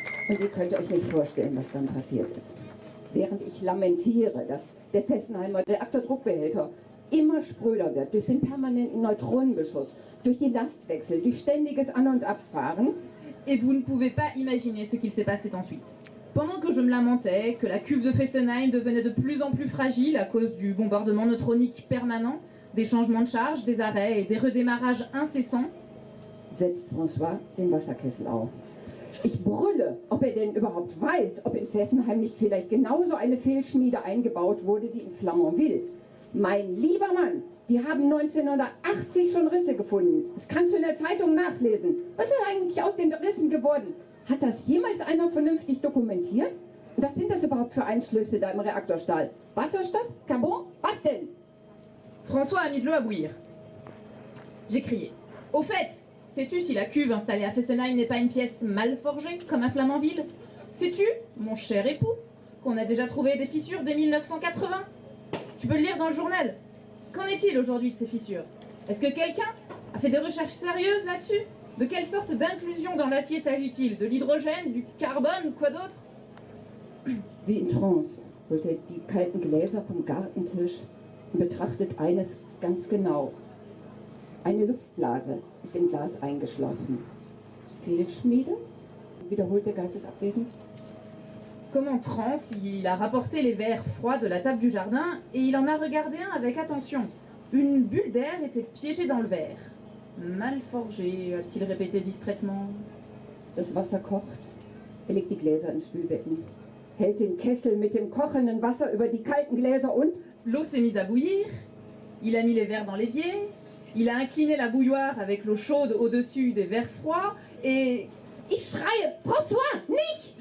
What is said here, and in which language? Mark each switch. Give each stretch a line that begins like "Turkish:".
German: Und ihr könnt euch nicht vorstellen, was dann passiert ist. Während ich lamentiere, dass der Fessenheimer Reaktordruckbehälter immer spröder wird, durch den permanenten Neutronenbeschuss, durch die Lastwechsel, durch ständiges An- und Abfahren.
French: Et vous ne pouvez pas imaginer ce qu'il s'est passé ensuite. Pendant que je me lamentais que la cuve de Fessenheim devenait de plus en plus fragile à cause du bombardement neutronique permanent, des changements de charge, des arrêts et des redémarrages incessants,
German: setzt François den Wasserkessel auf. Ich brülle, ob denn überhaupt weiß, ob in Fessenheim nicht vielleicht genauso eine Fehlschmiede eingebaut wurde, die in Flamanville. Mein lieber Mann, die haben 1980 schon Risse gefunden. Das kannst du in der Zeitung nachlesen. Was ist eigentlich aus den Rissen geworden? Hat das jemals einer vernünftig dokumentiert? Und was sind das überhaupt für Einschlüsse da im Reaktorstahl? Wasserstoff? Carbon? Was denn?
French: François a mis de l'eau à bouillir. J'ai crié. Au fait, sais-tu si la cuve installée à Fessenheim n'est pas une pièce mal forgée, comme à Flamanville? Sais-tu, mon cher époux, qu'on a déjà trouvé des fissures dès 1980? Tu peux le lire dans le journal. Qu'en est-il aujourd'hui de ces fissures? Est-ce que quelqu'un a fait des recherches sérieuses là-dessus? De quelle sorte d'inclusion dans l'acier s'agit-il? De l'hydrogène, du carbone, quoi d'autre?
German: Wie in Trance holt er die kalten Gläser vom Gartentisch und betrachtet eines ganz genau. Eine Luftblase ist im Glas eingeschlossen. Fehlschmiede? Wiederholt er geistesabwesend.
French: Comme en transe, il a rapporté les verres froids de la table du jardin et il en a regardé un avec attention. Une bulle d'air était piégée dans le verre. Mal forgé, a-t-il répété distraitement.
German: Das Wasser kocht. Er legt die Gläser ins Spülbecken. Hält den Kessel mit dem kochenden Wasser über die kalten Gläser und...
French: L'eau s'est mise à bouillir. Il a mis les verres dans l'évier. Il a incliné la bouilloire avec l'eau chaude au-dessus des verres froids et...
German: Ich schreie, François, nicht!